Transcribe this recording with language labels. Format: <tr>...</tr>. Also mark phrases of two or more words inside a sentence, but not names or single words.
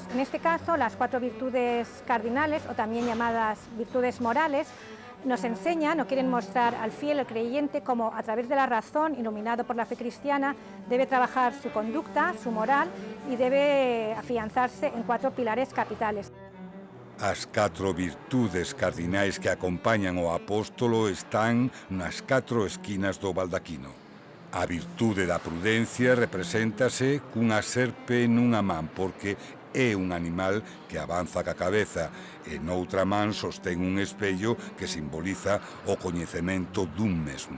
<es>En este caso, las 4 virtudes cardinales, o también llamadas virtudes morales, nos enseñan o quieren mostrar al fiel, al creyente, cómo a través de la razón, iluminado por la fe cristiana, debe trabajar su conducta, su moral, y debe afianzarse en 4 pilares capitales.</es> <gl>As 4 virtudes cardinais que acompañan ao apóstolo están nas 4 esquinas do baldaquino. A virtude da prudencia represéntase cunha serpe nunha man, porque é un animal que avanza ca cabeza e noutra man sostén un espello que simboliza o coñecemento dun mesmo.</gl>